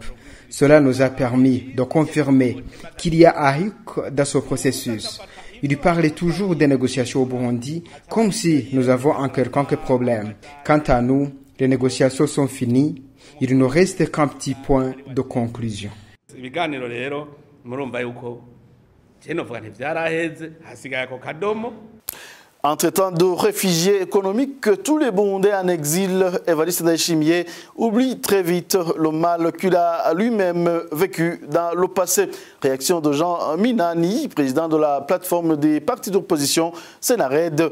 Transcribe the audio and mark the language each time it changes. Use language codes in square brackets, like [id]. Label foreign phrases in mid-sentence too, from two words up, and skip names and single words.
[fr] Cela nous a permis de confirmer qu'il y a un hic dans ce processus. Il parlait toujours des négociations au Burundi, comme si nous avons un quelconque problème. Quant à nous, les négociations sont finies. Il ne reste qu'un petit point de conclusion. [rn] Ibiganiro rero murumva yuko novuga ntivyaraheze hasigaye ako kadomo. [fr] En traitant de réfugiés économiques, tous les Burundais en exil, Évariste Ndayishimiye oublie très vite le mal qu'il a lui-même vécu dans le passé. Réaction de Jean Minani, président de la plateforme des partis d'opposition Sénared.